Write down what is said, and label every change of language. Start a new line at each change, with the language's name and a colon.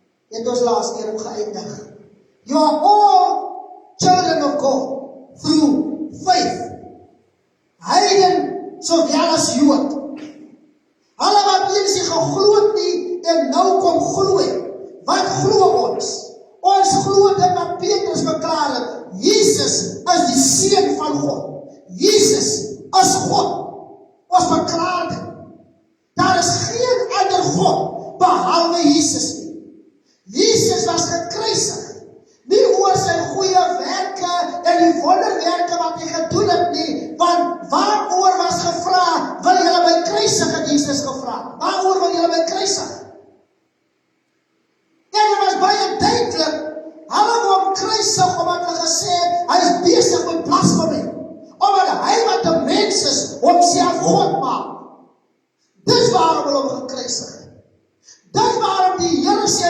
Afrikaans: Het ons laas keer ook geëindig.
English: You are all children of God through faith.
Afrikaans: Heiden sowel as Jood. Hulle wat eers nie geglo het nie en nou kom glo. Wat glo ons? Ons glo dit wat Petrus verklaar het. Jesus is die Seun van God. Jesus is God. Ons verklaar dit. Daar is geen ander God behalwe Jesus nie. Jesus was gekruisig. Nie oor sy goeie werke en die wonderwerke wat hy gedoen het nie, want waaroor was gevra, wil julle my kruisig, het Jesus gevra. Waaroor wil julle my kruisig? En dit was baie duidelik, hulle wou hom kruisig, omdat hulle gesê het, hy is besig met blasfemie, omdat hy wat 'n mens is, homself God maak. Dis waarom hulle hom gekruisig. Dis waarom die Here sê